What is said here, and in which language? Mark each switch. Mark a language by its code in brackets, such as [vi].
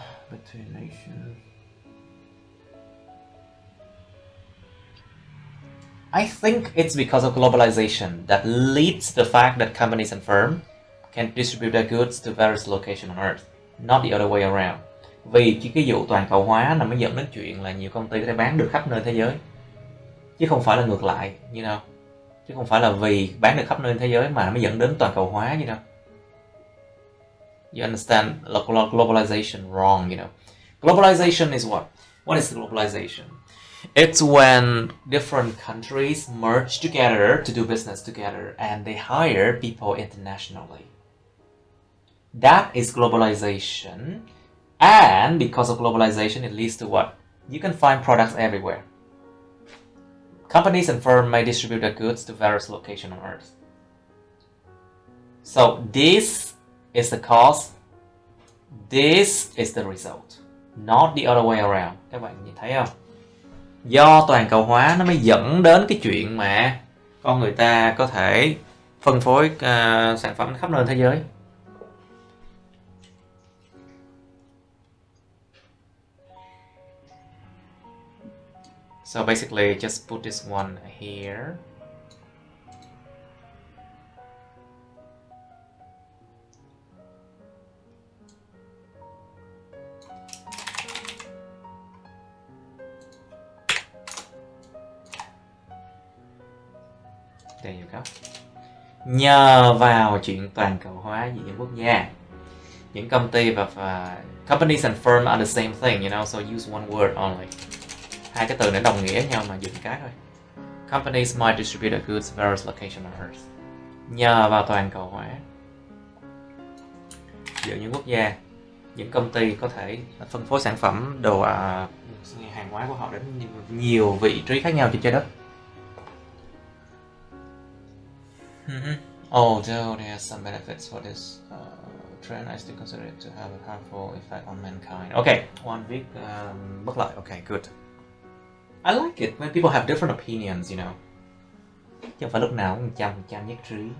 [en] Between nations. I think it's because of globalization that leads to the fact that companies and firms can distribute their goods to various locations on Earth, not the other way around. [vi] Vì cái vụ toàn cầu hóa là mới dẫn đến chuyện là nhiều công ty có thể bán được khắp nơi thế giới, chứ không phải là ngược lại, [en] you know. [vi] Chứ không phải là vì bán được khắp nơi thế giới mà nó mới dẫn đến toàn cầu hóa, [en] you know. You understand globalization wrong, you know. Globalization is what? What is globalization? It's when different countries merge together to do business together and they hire people internationally. That is globalization. And because of globalization, it leads to what? You can find products everywhere. Companies and firms may distribute their goods to various locations on Earth. So this is the cause. This is the result. Not the other way around. [vi] Các bạn nhìn thấy không? Do toàn cầu hóa nó mới dẫn đến cái chuyện mà con người ta có thể phân phối sản phẩm khắp nơi thế giới. [en] So basically, just put this one here. There you go. [vi] Nhờ vào chuyện toàn cầu hóa giữa những quốc gia, những công ty và [en] companies and firms are the same thing, you know, so use one word only. [vi] Hai cái từ này đồng nghĩa nhau mà dùng cái thôi. [en] Companies might distribute their goods to various locations on Earth. [vi] Nhờ vào toàn cầu hóa giữa những quốc gia, những công ty có thể phân phối sản phẩm hàng hóa của họ đến nhiều vị trí khác nhau trên trái đất. [en] Although there are some benefits for this trend, I still consider it to have a harmful effect on mankind. Okay, one [vi] viết bất lợi. [en] Okay, good. I like it when people have different opinions, you know. [vi] Chứ không phải lúc nào cũng 100% nhất trí.